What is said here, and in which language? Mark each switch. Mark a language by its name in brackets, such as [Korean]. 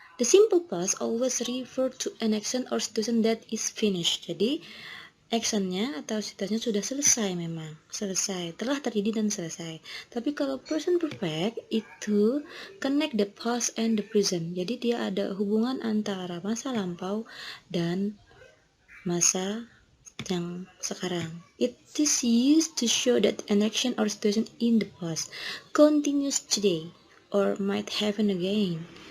[English] The simple past always refer to an action or situation that is finished. [Indonesian] Jadi actionnya atau situasinya sudah selesai, memang selesai, telah terjadi dan selesai. Tapi kalau [English] present perfect itu connect the past and the present. [Indonesian] Jadi dia ada hubungan antara masa lampau dan masa yang sekarang. [English] It is used to show that an action or situation in the past continues today or might happen again.